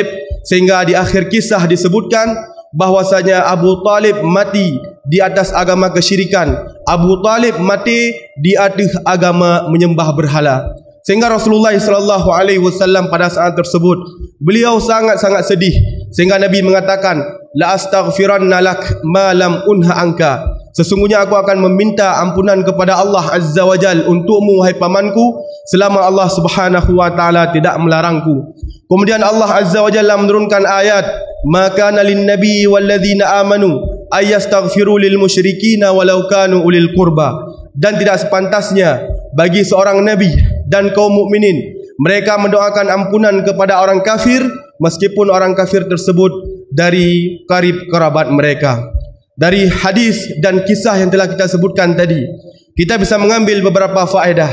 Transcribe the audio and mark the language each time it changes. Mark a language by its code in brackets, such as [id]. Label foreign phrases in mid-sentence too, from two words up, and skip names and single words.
[id] Sehingga di akhir kisah disebutkan bahwasanya Abu Talib mati di atas agama kesyirikan, Abu Talib mati di atas agama menyembah berhala. Sehingga Rasulullah [ar] صلى الله عليه وسلم [id] pada saat tersebut beliau sangat-sangat sedih, sehingga Nabi mengatakan, [ar] "لأستغفرن لك ما لم أنه عنك." [id] Sesungguhnya aku akan meminta ampunan kepada Allah [ar] عز وجل [id] untukmu wahai pamanku selama Allah [ar] سبحانه وتعالى [id] tidak melarangku. Kemudian Allah [ar] عز وجل [id] menurunkan ayat, [ar] "ما كان للنبي والذين آمنوا أن يستغفروا للمشركين ولو كانوا أولي القربى." [id] Dan tidak sepantasnya bagi seorang nabi dan kaum mukminin mereka mendoakan ampunan kepada orang kafir meskipun orang kafir tersebut dari karib kerabat mereka. Dari hadis dan kisah yang telah kita sebutkan tadi, kita bisa mengambil beberapa faedah.